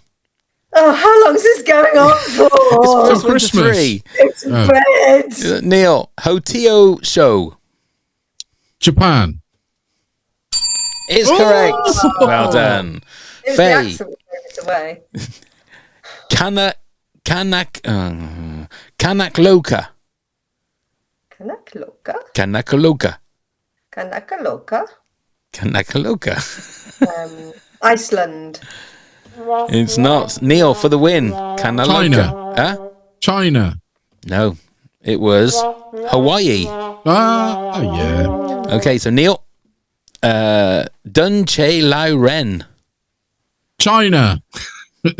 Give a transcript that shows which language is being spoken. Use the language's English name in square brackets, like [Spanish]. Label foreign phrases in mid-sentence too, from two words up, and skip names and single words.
[English] Oh, how long is this going on for? It's Christmas. 3. It's red. Neil, Hotio Show. Japan. Is correct. Well done. It was the Faye. accent that gave it away. Kanakloka. Kanakaloka. Kanakaloka. Kanakaloka. Kanakaloka. Iceland. It's not. Neil for the win. Kanaloka. China. Huh? China. No. It was Hawaii. Ah, yeah. Okay, so Neil. Dun Che Lai Ren.